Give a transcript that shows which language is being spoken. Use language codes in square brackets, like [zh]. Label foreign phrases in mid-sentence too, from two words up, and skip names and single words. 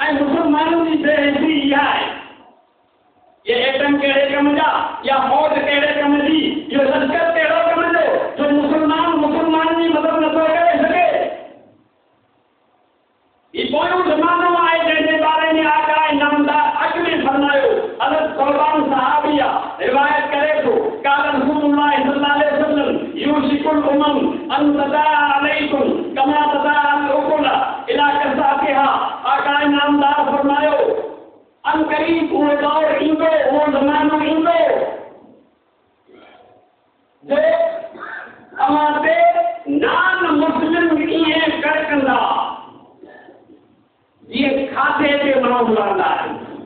[sd] ऐं मुस्लमाननि जी बेइज़ती इहा आहे, ये एटम कहिड़े कम जा, या फौज कहिड़े कम जी, इहो लश्कर कहिड़ो कम जो मुस्लमान जी मदद नथो करे सघे। ही पोयों ज़मानो आहे जंहिंजे बारे में आका नामदार अॻु में फरमायो, हज़रत क़ुरबान सहाबिया रिवायत करे थो, [ar] قال رسول الله صلى الله عليه وسلم يوشك الأمم أن تداعى عليكم كما تداعى الأكلة إلى قصعتها. [sd] आका नामदार फरमायो अन करीब उहो दौर ईंदो, उहो ज़मानो ईंदो जो अवां ते [en] non Muslim [sd] ईअं कड़कंदा जीअं खाधे ते माण्हू रहंदा आहिनि।